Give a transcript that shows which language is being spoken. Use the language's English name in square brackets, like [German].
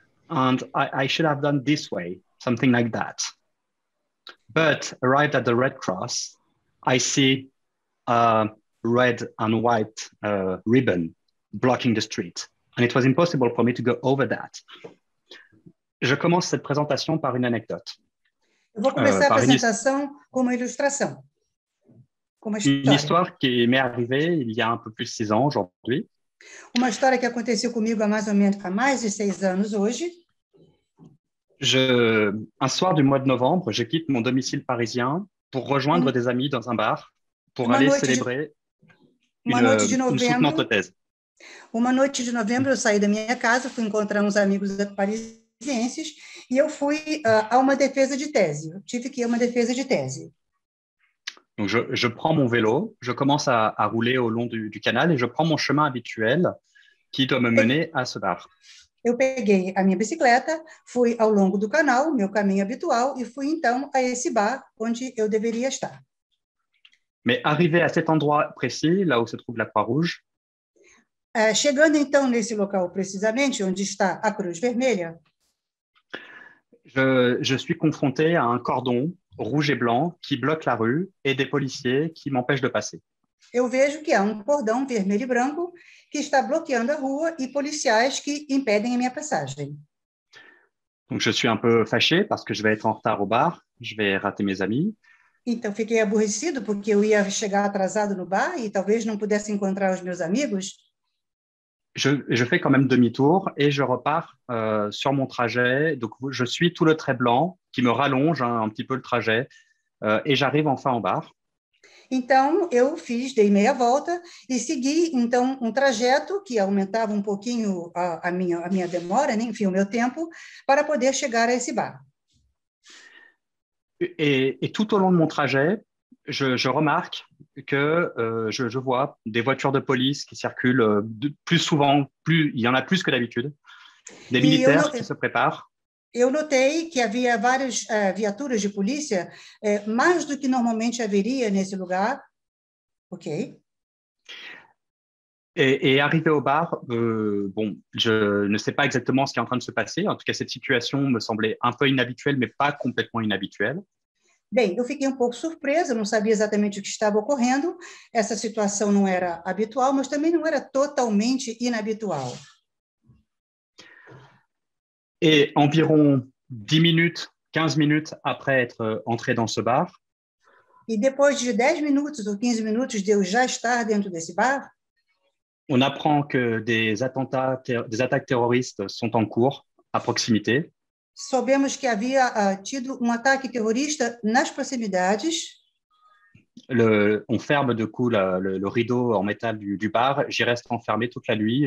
[English] And I should have done this way, something like that. But arrived at the Red Cross, I see a red and white ribbon blocking the street. And it was impossible for me to go over that. [French] Je commence cette présentation par une anecdote. [Portuguese] Eu vou começar a apresentação com uma ilustração. [French] Une histoire qui m'est arrivée il y a un peu plus de 6 ans aujourd'hui. [Portuguese] Uma história que aconteceu comigo há mais de 6 anos hoje. [French] Un soir du mois de novembre, je quitte mon domicile parisien pour rejoindre des amis dans un bar pour aller célébrer une soutenante thèse. [Portuguese] Uma noite de novembro, eu saí da minha casa, fui encontrar uns amigos parisienses e eu fui a uma defesa de tese. Eu tive que ir a uma defesa de tese. [French] Donc je prends mon vélo, je commence à rouler au long du canal et je prends mon chemin habituel qui doit me mener à ce bar. [Portuguese] Eu peguei a minha bicicleta, fui ao longo do canal, meu caminho habitual, e fui então a esse bar onde eu deveria estar. [French] Mais arrivé à cet endroit précis, là où se trouve la Croix-Rouge, [Portuguese] chegando então nesse local precisamente onde está a Cruz Vermelha, [French] je suis confronté à un cordon rouge et blanc qui bloque la rue et des policiers qui m'empêchent de passer. [Portuguese] Eu vejo que há um cordão vermelho e branco que está bloqueando a rua e policiais que impedem a minha passagem. [French] Donc je suis un peu fâché parce que je vais être en retard au bar, je vais rater mes amis. [Portuguese] Então fiquei aborrecido porque eu ia chegar atrasado no bar e talvez não pudesse encontrar os meus amigos. [French] Je fais quand même demi-tour et je repars sur mon trajet. Donc je suis tout le trait blanc qui me rallonge un petit peu le trajet et j'arrive enfin au bar. [Portuguese] Então, eu dei meia volta e segui, então, um trajeto que aumentava um pouquinho a minha demora, né? Enfim, o meu tempo, para poder chegar a esse bar. [French] Et tout au long de mon trajet, je remarque que je vois des voitures de police qui circulent plus souvent, il y en a plus que d'habitude, des militaires qui se préparent. [Portuguese] Eu notei que havia várias viaturas de polícia, mais do que normalmente haveria nesse lugar. Ok. [French] Et arrivé au bar, bon, je ne sais pas exactement ce qui est en train de se passer. En tout cas, cette situation me semblait un peu inhabituelle, mais pas complètement inhabituelle. [Portuguese] Bem, eu fiquei um pouco surpresa, não sabia exatamente o que estava ocorrendo. Essa situação não era habitual, mas também não era totalmente inhabitual. [French] Et environ 10 minutes, 15 minutes après être entré dans ce bar, [Portuguese] e depois de 10 minutos ou 15 minutos de eu já estar dentro desse bar, [French] on apprend que des attaques terroristes sont en cours à proximité. [Portuguese] Soubemos que havia tido ataque terrorista nas proximidades. [French] On ferme de coup le rideau en métal du bar. J'y reste enfermé toute la nuit.